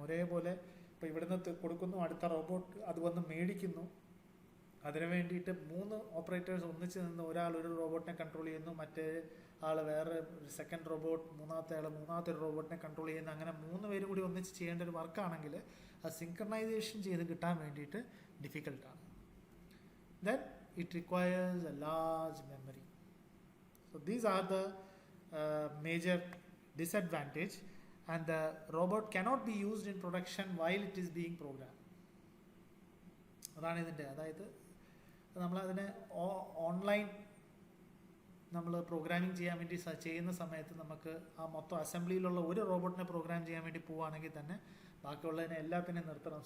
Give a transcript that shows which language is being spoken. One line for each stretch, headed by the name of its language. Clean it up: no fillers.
Malayalam: ഒരേപോലെ ഇപ്പോൾ ഇവിടുന്ന് കൊടുക്കുന്നു, അടുത്ത റോബോട്ട് അത് വന്ന് മേടിക്കുന്നു, അതിനു വേണ്ടിയിട്ട് 3 ഓപ്പറേറ്റേഴ്സ് ഒന്നിച്ച് നിന്ന് ഒരാൾ ഒരു റോബോട്ടിനെ കൺട്രോൾ ചെയ്യുന്നു, മറ്റേ ആൾ വേറെ സെക്കൻഡ് റോബോട്ട്, മൂന്നാമത്തെ ആൾ മൂന്നാമത്തെ ഒരു റോബോട്ടിനെ കൺട്രോൾ ചെയ്യുന്നു. അങ്ങനെ 3 പേരും കൂടി ഒന്നിച്ച് ചെയ്യേണ്ട ഒരു വർക്കാണെങ്കിൽ അത് സിങ്ക്രണൈസേഷൻ ചെയ്ത് കിട്ടാൻ വേണ്ടിയിട്ട് ഡിഫിക്കൽട്ടാണ്.
English: Then it requires a large memory. So these are the major disadvantage, and the robot cannot be used in production while it is being programmed.
Malayalam: അതാണ് ഇതിൻ്റെ, അതായത് നമ്മളതിനെ ഓൺലൈൻ നമ്മൾ പ്രോഗ്രാമിംഗ് ചെയ്യാൻ വേണ്ടി ചെയ്യുന്ന സമയത്ത് നമുക്ക് ആ മൊത്തം അസംബ്ലിയിലുള്ള ഒരു റോബോട്ടിനെ പ്രോഗ്രാം ചെയ്യാൻ വേണ്ടി പോവുകയാണെങ്കിൽ തന്നെ ബാക്കിയുള്ളതിനെ എല്ലാത്തിനെയും നിർത്തണം.